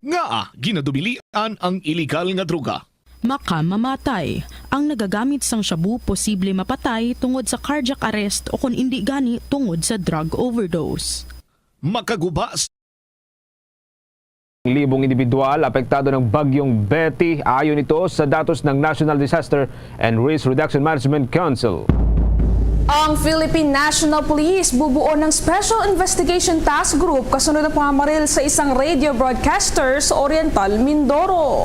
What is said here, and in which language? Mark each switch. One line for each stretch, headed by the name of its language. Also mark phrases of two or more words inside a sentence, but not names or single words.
Hiligaynon: Nga ginadubilian ang iligal nga droga. Makamamatay. Ang nagagamit sang shabu posible mapatay tungod sa
English: cardiac arrest
Hiligaynon: o kung hindi gani tungod sa
English: drug overdose.
Hiligaynon: Makagubas
Filipino: Libong individual apektado ng bagyong Betty ayon ito sa datos ng National Disaster and Risk Reduction Management Council. Ang Philippine National Police bubuo ng Special Investigation Task Group kasunod ng pamamaril sa isang radio broadcaster sa Oriental, Mindoro.